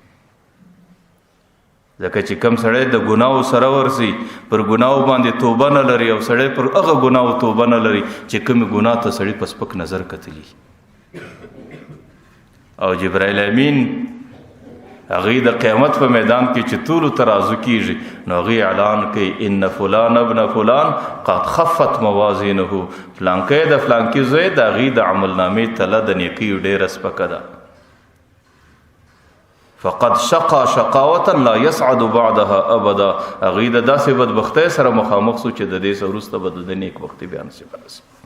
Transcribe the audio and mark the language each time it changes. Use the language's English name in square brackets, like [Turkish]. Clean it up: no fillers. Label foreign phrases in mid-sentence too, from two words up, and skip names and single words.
[Pashto] ځکه چې کم سړی د ګناو سره ورسي، پر ګناو باندې توبه نه لري، او سړی پر هغه ګناو توبه نه لري چې کومې ګناه ته سړي په سپک نظر کتلی. او جبرائیل امین هغې د قیامت په میدان کې چې ټولو ترازو کېږي، نو هغې اعلان کوي [Arabic] ان فلان ابن فلان قد خفت موازینه، [Pashto] فلانکی د فلانکي زوی د هغې د عملنامې تله د نیکیو ډېره سپکه ده. [Arabic] فقد شقا شقاوة لا يسعد بعدها ابدا، [Pashto] هغې د داسې بدبختۍ سره مخامخ سو چې د دې څه وروسته به د نیکبختي بیا نصیب نصیب.